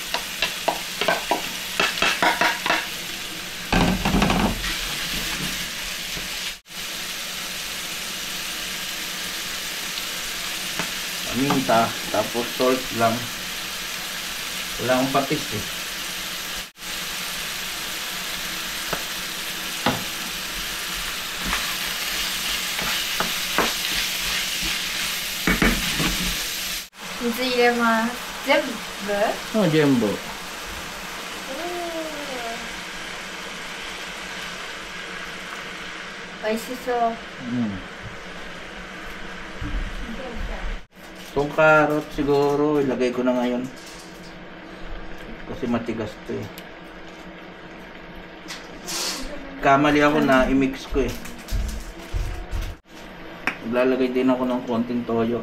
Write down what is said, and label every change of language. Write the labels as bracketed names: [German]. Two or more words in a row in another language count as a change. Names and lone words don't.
[Filipino] Paminta, tapos salt lang. Wala akong patis [Japanese] 水入れます。全部？全部。美味しそう。 [Filipino] Itong carrot siguro ilagay ko na ngayon. Kasi matigas to Kamali ako na i-mix ko Maglalagay din ako ng konting toyo.